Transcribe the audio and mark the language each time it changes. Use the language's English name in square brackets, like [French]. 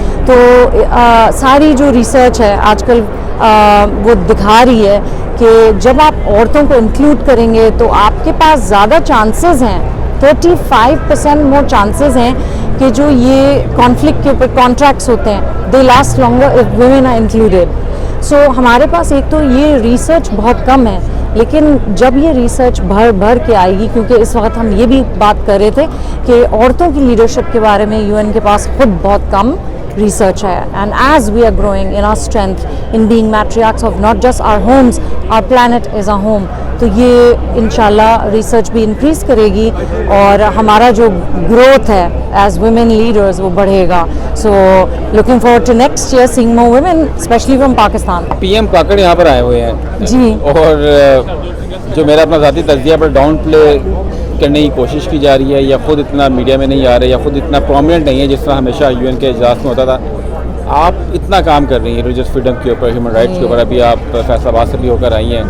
[Urdu] تو ساری جو ریسرچ ہے آج کل وہ دکھا رہی ہے کہ جب آپ عورتوں کو انکلوڈ کریں گے تو آپ کے پاس زیادہ چانسز ہیں, 35% مور چانسز ہیں کہ جو یہ کانفلکٹ کے اوپر کانٹریکٹس ہوتے ہیں [English] They last longer if women are included. [Urdu] سو ہمارے پاس ایک تو یہ ریسرچ بہت کم ہے, لیکن جب یہ ریسرچ بھر کے آئے گی, کیونکہ اس وقت ہم یہ بھی بات کر رہے تھے کہ عورتوں کی لیڈرشپ کے بارے میں یو این کے پاس خود بہت کم research ہے. [English] And as we are growing in our strength in being matriarchs of not just our homes, our planet is our home, [Urdu] تو یہ انشاءاللہ ریسرچ بھی انکریز کرے گی اور ہمارا جو گروتھ ہے ایز ویمن لیڈرز وہ بڑھے گا. [English] So looking forward to next year seeing more women especially from Pakistan. [Urdu] P M Kakar یہاں پر آئے ہوئے ہیں جی, اور جو میرا اپنا ذاتی تجزیہ پر ڈاؤن پلے کرنے کی کوشش کی جا رہی ہے, یا خود اتنا میڈیا میں نہیں آ رہے, یا خود اتنا پرومیننٹ نہیں ہے جس طرح ہمیشہ یو این کے اجلاس میں ہوتا تھا. آپ اتنا کام کر رہی ہیں ریلیجس فریڈم کے اوپر, ہیومن رائٹس کے اوپر, ابھی آپ فیصل آباد سے بھی ہو کر آئی ہیں.